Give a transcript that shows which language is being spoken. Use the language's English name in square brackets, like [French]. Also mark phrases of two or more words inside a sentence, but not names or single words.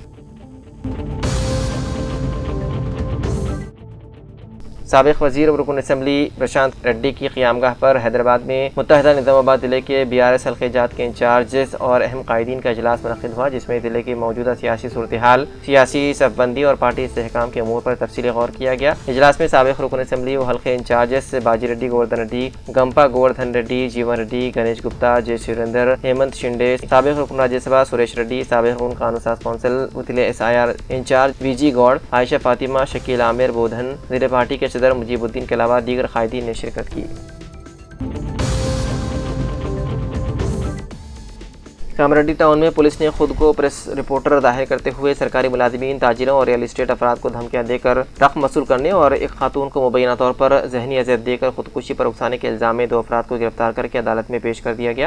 [Urdu] سابق وزیر و رکن اسمبلی پرشانت ریڈی کی قیامگاہ پر حیدرآباد میں متحدہ نظام آباد ضلع کے BRS حلقے جات کے انچارجز اور اہم قائدین کا اجلاس منعقد ہوا، جس میں ضلع کی موجودہ سیاسی صورتحال، سیاسی صف بندی اور پارٹی استحکام کے امور پر تفصیلی غور کیا گیا۔ اجلاس میں سابق رکن اسمبلی و حلقے انچارجز باجی ریڈی گوردھن ریڈی، گمپا گوردھن ریڈی، جیون ریڈی، گنیش گپتا، جے سریندر، ہیمنت شنڈے، سابق رکن راجیہ سبھا سریش ریڈی، سابق رکن قانون ساز کونسل ضلع SIR انچارج VG گوڑ، عائشہ فاطمہ، شکیل عامر بودھن، ضلع پارٹی کے صدر مجیب الدین کے علاوہ دیگر قائدین نے شرکت کی۔ کامریڈی ٹاؤن میں پولیس نے خود کو پریس رپورٹر ظاہر کرتے ہوئے سرکاری ملازمین، تاجروں اور [English] real estate [Urdu] افراد کو دھمکیاں دے کر رقم وصول کرنے اور ایک خاتون کو مبینہ طور پر ذہنی اذیت دے کر خودکشی پر اکسانے کے الزام میں 2 افراد کو گرفتار کر کے عدالت میں پیش کر دیا گیا۔